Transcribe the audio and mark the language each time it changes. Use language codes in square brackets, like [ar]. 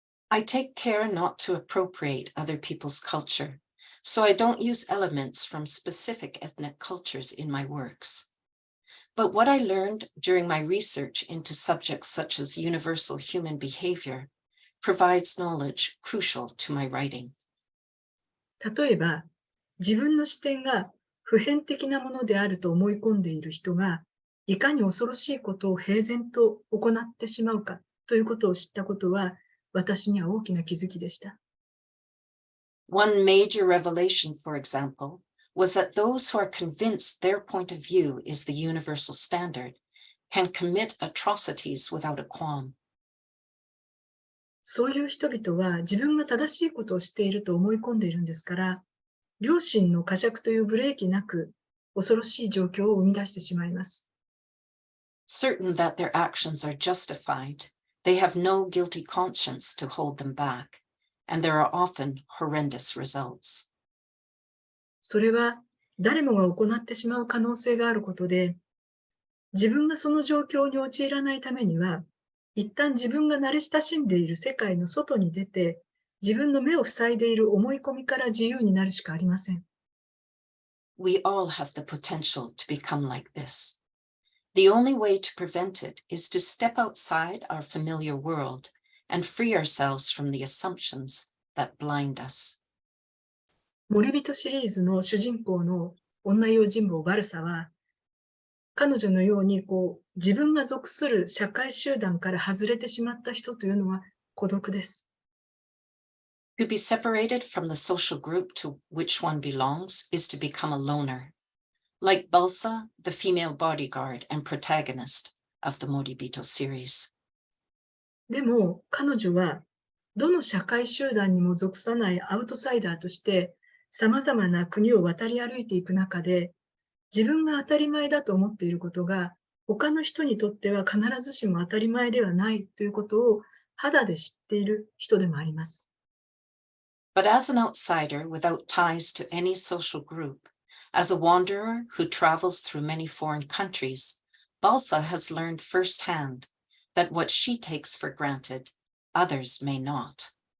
[en] I take care not to appropriate other people's culture, so I don't use elements from specific ethnic cultures in my works. But what I learned during my research into subjects such as universal human behavior provides knowledge crucial to my writing. [ja] 例えば、自分の視点が普遍的なものであると思い込んでいる人が、いかに恐ろしいことを平然と行ってしまうかということを知ったことは、私には大きな気づきでした。 [en] One major revelation, for example, was that those who are convinced their point of view is the universal standard can commit atrocities without a qualm. [ja] そういう人々は自分が正しいことをしていると思い込んでいるんですから、良心の呵責というブレーキなく恐ろしい状況を生み出してしまいます。 [en] Certain that their actions are justified, they have no guilty conscience to hold them back, and there are often horrendous results. [ja] それは誰もが行ってしまう可能性があることで、自分がその状況に陥らないためには、一旦自分が慣れ親しんでいる世界の外に出て、自分の目を塞いでいる思い込みから自由になるしかありません。 [en] We all have the potential to become like this. The only way to prevent it is to step outside our familiar world and free ourselves from the assumptions that blind us. [ja] 森人シリーズの主人公の女用心棒バルサは、彼女のように自分が属する社会集団から外れてしまった人というのは孤独です。 [en] To be separated from the social group to which one belongs is to become a loner, like Balsa, the female bodyguard and protagonist of the Moribito series. [ja] でも彼女はどの社会集団にも属さないアウトサイダーとして様々な国を渡り歩いていく中で、自分が当たり前だと思っていることが他の人にとっては必ずしも当たり前ではないということを肌で知っている人でもあります。 [en] But as an outsider without ties to any social group, as a wanderer who travels through many foreign countries, Balsa has learned firsthand that what she takes for granted, others may not.